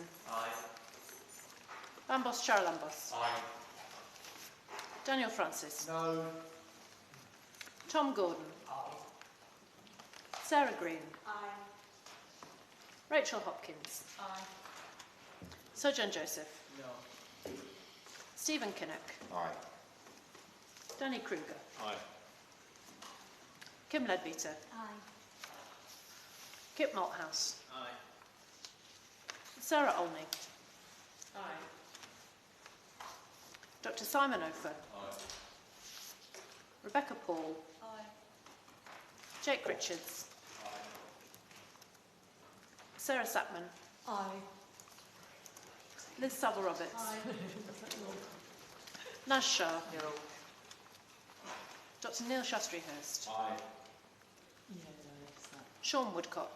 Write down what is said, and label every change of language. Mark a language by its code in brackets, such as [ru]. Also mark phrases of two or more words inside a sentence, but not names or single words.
[en] Aye. Lambos Charalambos. Aye. Daniel Francis. No. Tom Gordon. Sarah Green. Aye. Rachel Hopkins. Aye. Sojourn Joseph. No. Stephen Kinnock. Aye. Danny Kruger. Aye. Kim Leadbeater. Aye. Kip Malthouse. Aye. Sarah Olney. Aye. Dr. Simon Ofer. Aye. Rebecca Paul. Aye. Jake Richards. Aye. Sarah Sackman. Aye. Liz Saville Roberts. Aye. Naz Shah. No. Dr. Neil Shastri Hurst. Aye. Sean Woodcock.